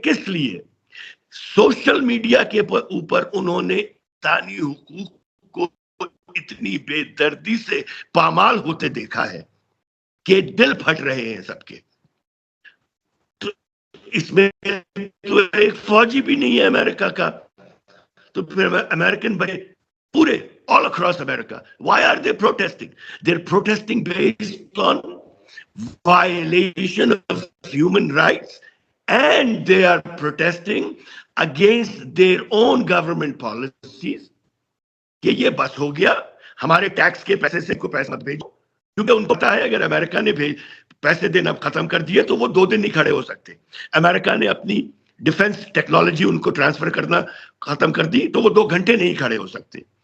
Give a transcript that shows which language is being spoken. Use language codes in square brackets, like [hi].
[ur] کس لیے؟ Social media کے اوپر انہوں نے انسانی حقوق کو اتنی بے دردی سے پامال ہوتے دیکھا ہے کہ دل پھٹ رہے ہیں سب کے. تو اس میں تو ایک فوجی بھی نہیں ہے امریکہ کا تو پھر امریکن بڑے پورے [en] all across America, why are they protesting? They're protesting based on violation of human rights, and they are protesting against their own government policies. [ur] کہ یہ بس ہو گیا, ہمارے ٹیکس کے پیسے سے کوئی پیسہ مت بھیجو, کیونکہ ان کو پتا ہے اگر امریکہ نے پیسے دینا ختم کر دیے تو وہ 2 دن نہیں کھڑے ہو سکتے. امریکہ نے اپنی ڈیفنس ٹیکنالوجی ان کو ٹرانسفر کرنا ختم کر دی تو وہ 2 گھنٹے نہیں کھڑے ہو سکتے.